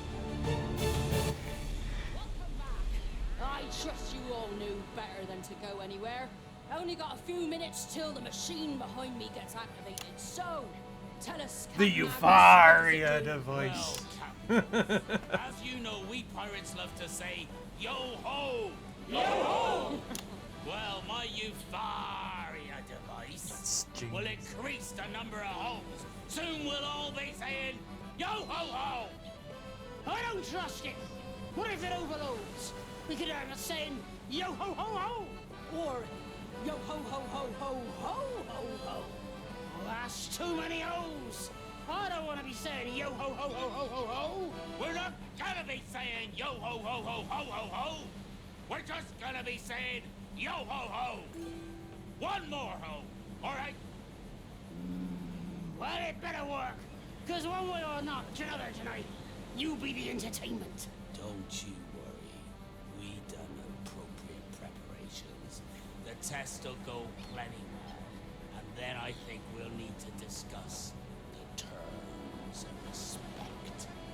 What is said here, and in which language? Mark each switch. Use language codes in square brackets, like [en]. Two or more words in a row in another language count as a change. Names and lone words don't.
[en] Welcome back. I trust you all knew better than to go anywhere. Only got a few minutes till the machine behind me gets activated, so tell us, The Captain euphoria Magnus, device. As you know, we pirates love to say, yo-ho! Yo-ho! Well, my euphoria device will increase the number of holes. Soon we'll all be saying, yo-ho-ho! I don't trust it. What if it overloads? We could have us saying, yo-ho-ho-ho! Or yo-ho-ho-ho-ho-ho-ho-ho. Well, that's too many O's. I don't want to be saying yo-ho-ho-ho-ho-ho-ho. We're not gonna be saying yo-ho-ho-ho-ho-ho-ho. We're just gonna be saying yo-ho-ho. One more ho, all right? Well, it better work. Because one way or not, another tonight, you be the entertainment. Don't you worry. We done appropriate preparations. The test will go plenty well. And then I think we'll need to discuss the terms of respect.